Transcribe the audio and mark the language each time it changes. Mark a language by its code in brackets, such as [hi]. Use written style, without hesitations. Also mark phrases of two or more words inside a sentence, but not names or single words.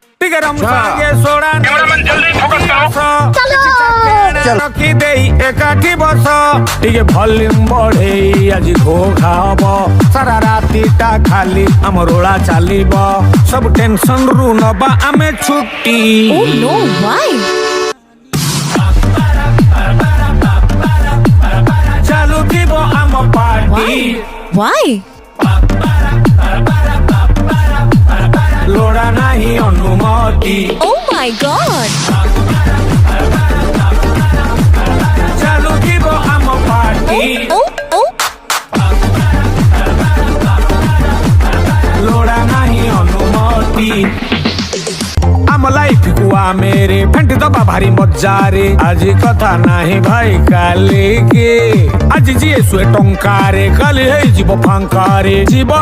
[or] ଟିକେ ରମସାଙ୍ଗେ ସୋଡ଼ା ଜଲ୍ଦି ଫୋକସ୍ କର। ରଖି ଦେଇ ଏକାଠି ବସ ଟିକେ ଭଲ୍ୟୁମ ବଢେଇ ଆଜି ଘୋ ଖାବ ସାରା ରାତିଟା ଖାଲି ଆମ ରୋଳା ଚାଲିବ ସବୁ ଟେନସନ ରୁ ନବା ଆମେ ଛୁଟି। [en] Oh no, why? [or] ଚାଲୁଥିବ ଆମ ପାର୍ଟି [en] Why? [or] ଲୋଡ଼ା ନାହିଁ ଅନୁମତି [en] Oh my god! [or] ଚାଲୁଥିବ ଆମ ପାର୍ଟି Oh, oh, ଲୋଡ଼ା ନାହିଁ ଅନୁମତି ଆମ ଲାଇଫ କୁ ଆମେରେ ଫେଣ୍ଟି ଦବା ଭାରି ମଜାରେ ଆଜି କଥା ନାହିଁ ଭାଇ କାଲି କି ଆଜି ଯିଏ ଶୁଏ ଟଙ୍କାରେ କାଲି ହେଇଯିବ ଫାଙ୍କାରେ ଜୀବନ